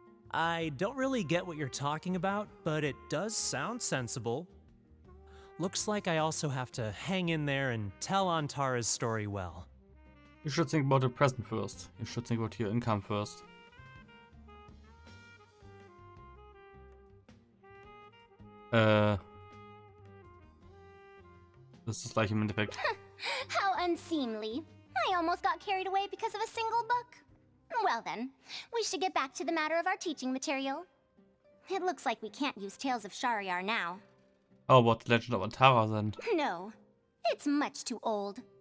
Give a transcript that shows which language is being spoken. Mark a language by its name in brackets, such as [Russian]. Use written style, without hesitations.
[English] I don't really get what you're talking about, but it does sound sensible. Looks like I also have to hang in there and tell Antara's story well. You should think about the present first. You should think about your income first. [German] Das ist das gleiche im Endeffekt. [English] How unseemly. I almost got carried away because of a single book. Well then, we should get back to the matter of our teaching material. It looks like we can't use Tales of Shahryar now. How about the Legend of Antara then? No, it's much too old.